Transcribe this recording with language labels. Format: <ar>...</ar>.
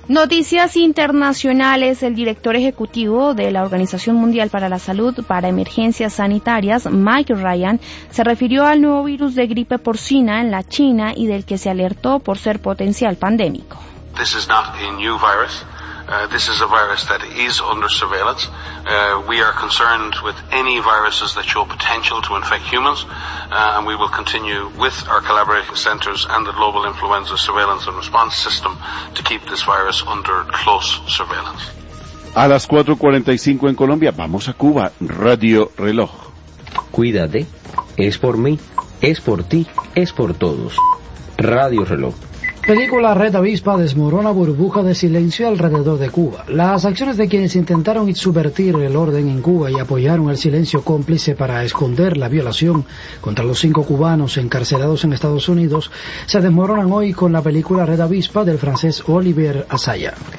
<es>Noticias internacionales. El director ejecutivo de la Organización Mundial para la Salud para Emergencias Sanitarias, Mike Ryan, se refirió al nuevo virus de gripe porcina en la China y del que se alertó por ser potencial pandémico.</es> <en>This is not a new virus. This is a virus that is under surveillance. We are concerned with any viruses that show potential to infect humans, and we will continue with our collaborating centers and the Global Influenza Surveillance and Response System to keep this virus under close surveillance.</en> <es>A las 4:45 en Colombia, vamos a Cuba, Radio Reloj. Cuídate, es por mí, es por ti, es por todos. Radio Reloj. Película Red Avispa desmorona burbuja de silencio alrededor de Cuba. Las acciones de quienes intentaron subvertir el orden en Cuba y apoyaron el silencio cómplice para esconder la violación contra los 5 cubanos encarcelados en Estados Unidos se desmoronan hoy con la película Red Avispa del francés Olivier Assaya.</es>